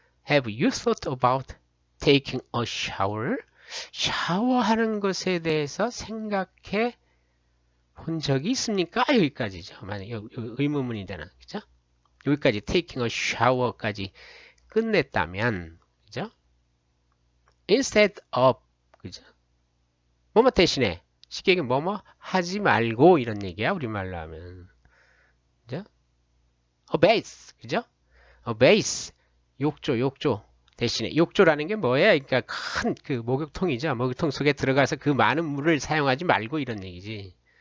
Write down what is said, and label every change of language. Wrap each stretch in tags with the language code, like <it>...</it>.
<en>have you thought about taking a shower?</en> <ko>샤워하는 것에 대해서 생각해 본 적이 있습니까? 여기까지죠. 만약 의문문이 되나, 그죠? 여기까지</ko> <en>taking a shower</en> <ko>까지 끝냈다면, 그죠?</ko> <en>instead of,</en> <ko>그죠? 뭐뭐 대신에 쉽게 얘기하면 뭐뭐 하지 말고 이런 얘기야 우리말로 하면, 그죠?</ko> <en>a base,</en> <ko>그죠? a base, 욕조 대신에 욕조라는 게 뭐예요? 그러니까 큰 그 목욕통이죠. 목욕통 속에 들어가서 그 많은 물을 사용하지 말고 이런 얘기지.</ko>